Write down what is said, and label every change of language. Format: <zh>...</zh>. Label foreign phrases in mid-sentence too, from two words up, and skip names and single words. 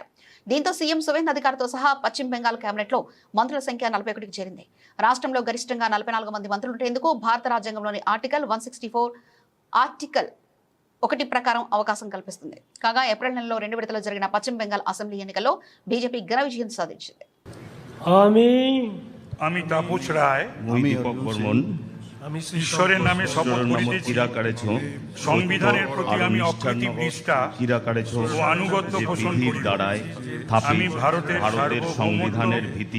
<te>దీంతో సీఎం సువేంద్ అధికారితో సహా పశ్చిమ బెంగాల్ కేబినెట్ లో మంత్రుల సంఖ్య 41కి చేరింది. రాష్ట్రంలో గరిష్టంగా 44 మంది మంత్రులుండేందుకు భారత రాజ్యాంగంలోని ఆర్టికల్ 164 ఆర్టికల్ 1 ప్రకారం అవకాశం కల్పిస్తుంది. కాగా ఏప్రిల్ నెలలో 2 విడతల్లో జరిగిన పశ్చిమ బెంగాల్ అసెంబ్లీ ఎన్నికల్లో బీజేపీ ఘన విజయం సాధించింది.</te> <bn>আমি তাপস রায়, দীপক বর্মন ঈশ্বরের নামে শপথ করিতেছি, সংবিধানের প্রতি আমি অকৃতি নিষ্ঠা ও আনুগত্য পোষণ করি। আমি ভারতের সংবিধানের ভীতি</bn>